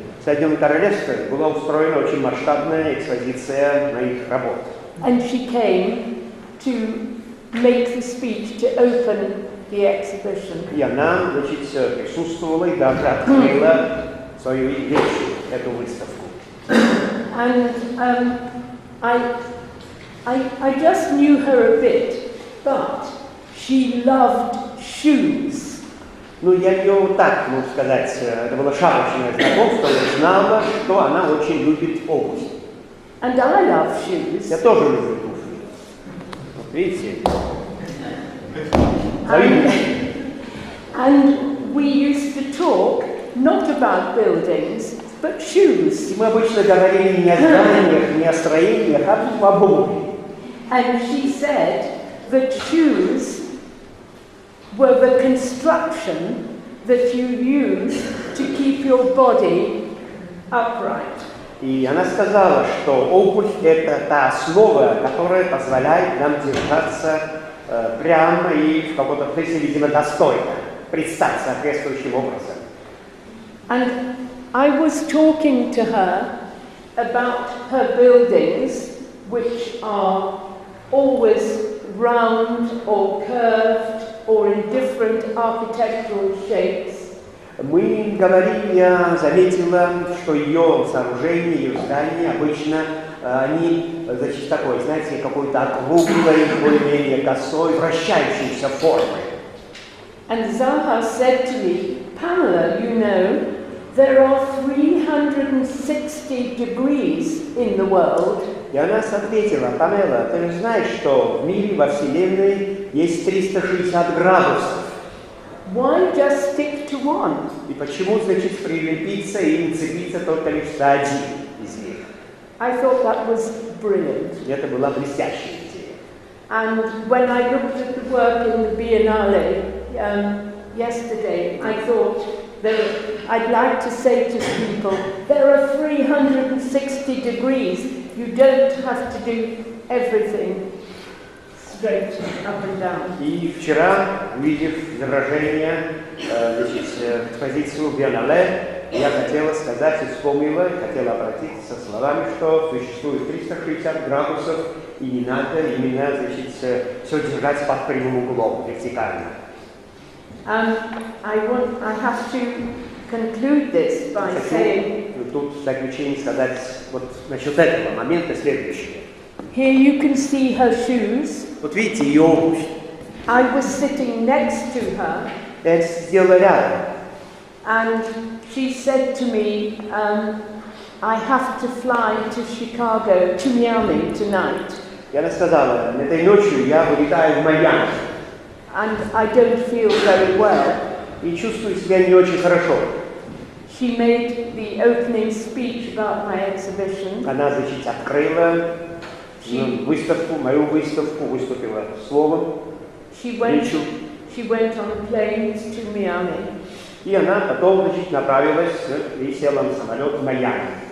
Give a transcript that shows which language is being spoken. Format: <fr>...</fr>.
<ru>В Соединенном Королевстве была устроена очень масштабная экспозиция моих работ.</ru> <en>And she came to make the speech to open the exhibition.</en> <ru>И она, значит, присутствовала и даже открыла свою речь, эту выставку.</ru> <en>And I just knew her a bit, but she loved shoes.</en> <ru>Ну, я ее вот так, можно сказать, это было шапочное знакомство, я знала, что она очень любит обувь.</ru> <en>And I love shoes.</en> <ru>Я тоже люблю туфли. Вот видите?</ru> <en>And we used to talk not about buildings, but shoes.</en> <ru>И мы обычно говорили не о зданиях, не о строениях, а об обуви.</ru> <en>And she said that shoes were the construction that you use to keep your body upright.</en> <ru>И она сказала, что обувь – это та основа, которая позволяет нам держаться прямо и в каком-то смысле, видимо, достойно, предстать соответствующим образом.</ru> <en>And I was talking to her about her buildings, which are always round or curved or in different architectural shapes.</en> <ru>Мы говорили, я заметила, что ее сооружения, ее здания обычно, они, значит, такой, знаете, какой-то округлой, более-менее косой, вращающейся формы.</ru> <en>And Zaha said to me, Pamela, you know, there are 360 degrees in the world.</en> <ru>И она ответила: Памела, ты же знаешь, что в мире, во Вселенной есть 360 градусов.</ru> <en>Why just stick to one?</en> <ru>И почему, значит, прилепиться и нацепиться только лишь за один из них?</ru> <en>I thought that was brilliant.</en> <ru>И это была блестящая идея.</ru> <en>And when I looked at the work in the Biennale yesterday, I thought that I'd like to say to people, there are 360 degrees. You don't have to do everything straight up and down.</en> <ru>И вчера, увидев изображение, значит, экспозицию Биеннале, я хотела сказать и вспомнила, хотела обратиться со словами, что существует 360 градусов, и не надо именно, значит, все держать под прямым углом, вертикально.</ru> <en>I have to conclude this by saying.</en> <ru>Тут в заключение сказать вот насчет этого момента следующее.</ru> <en>Here you can see her shoes.</en> <ru>Вот видите ее обувь.</ru> <en>I was sitting next to her.</en> <ru>Я сидела рядом.</ru> <en>And she said to me, I have to fly to Chicago, to Miami tonight.</en> <ru>И она сказала: этой ночью я вылетаю в Майами.</ru> <en>And I don't feel very well.</en> <ru>И чувствую себя не очень хорошо.</ru> <en>She made the opening speech about my exhibition.</en> <ru>Она, значит, открыла выставку, мою выставку, выступила словом, речью.</ru> <en>She went on a plane to Miami.</en> <ru>И она потом, значит, направилась и села на самолет в Майами.</ru>